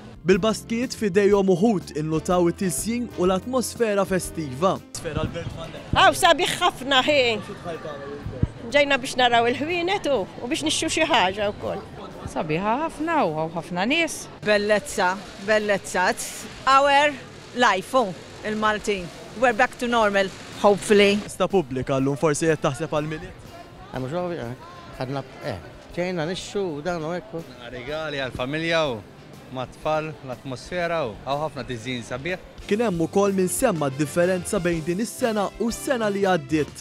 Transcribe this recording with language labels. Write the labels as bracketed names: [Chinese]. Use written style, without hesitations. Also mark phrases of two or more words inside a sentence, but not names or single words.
[Maltese] Bil-baskiet f'idejhom uħud innutaw it-tisjin u l-atmosfera festiva. Sfera l-Belt Valletta. Aw sabiħ ħafna ħin. Ġejna biex naraw il-ħwienet u biex nixxu xi ħaġa wkoll. Sabiħa ħafna u ħafna nies. Bellezza. [English] It's our life, [Maltese] il-Maltin. [English] We're back to normal, hopefully. [Maltese] Festa pubblika llum forsi qed taħseb għall-miliet? Mhux ovvja, ħadna ġejna nixxu dan u hekk. Regali għall-familja u mat-tfal, l-atmosfera u ħafna tiżjin sabiħ. Kien hemm ukoll min semma d-differenza bejn din is-sena u s-sena li għaddiet.